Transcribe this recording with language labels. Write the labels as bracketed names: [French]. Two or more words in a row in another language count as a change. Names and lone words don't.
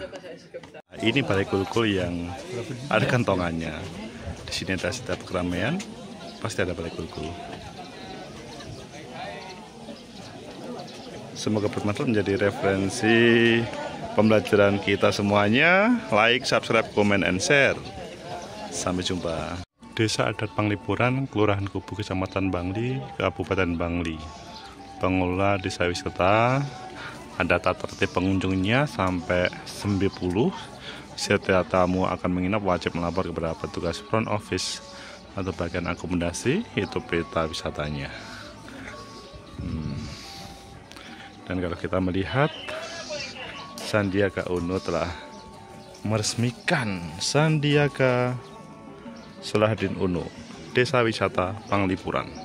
[Indonesian] Ini balai kulkul yang ada kantongannya. Di sini ada setiap keramaian, pasti ada balai kulkul. Semoga bermanfaat, menjadi referensi pembelajaran kita semuanya. [English] Like, subscribe, comment, and share. [Indonesian] Sampai jumpa. Desa Adat Panglipuran, Kelurahan Kubu, Kecamatan Bangli, Kabupaten Bangli. Pengelola desa wisata, ada tata tertib pengunjungnya sampai 90. Setiap tamu akan menginap wajib melapor kepada petugas [English] front office [Indonesian] atau bagian akomodasi, itu peta wisatanya. Dan kalau kita melihat, Sandiaga Uno telah meresmikan Sandiaga Salahuddin Uno, Desa Wisata Panglipuran.